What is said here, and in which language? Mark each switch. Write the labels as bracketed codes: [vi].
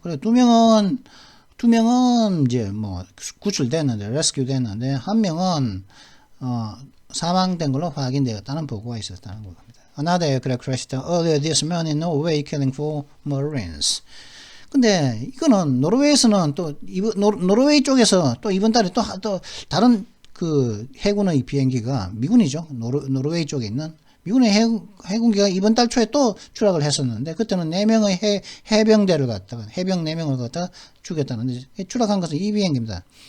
[ko] 그래 두 명은 이제 구출됐는데 레스큐 됐는데 한 명은 사망된 걸로 확인되었다는 보고가 있었다는 겁니다. [en] Another aircraft crashed earlier this morning in Norway, killing 4 Marines. [ko] 근데 이거는 노르웨이에서는 또 노르웨이 쪽에서 또 이번 달에 또 다른 그 해군의 비행기가 미군이죠. 노르웨이 쪽에 있는 미군의 해군기가 이번 달 초에 또 추락을 했었는데 그때는 4명의 해병대를 갖다가 해병 4명을 갖다가 죽였다는데 추락한 것은 이 비행기입니다.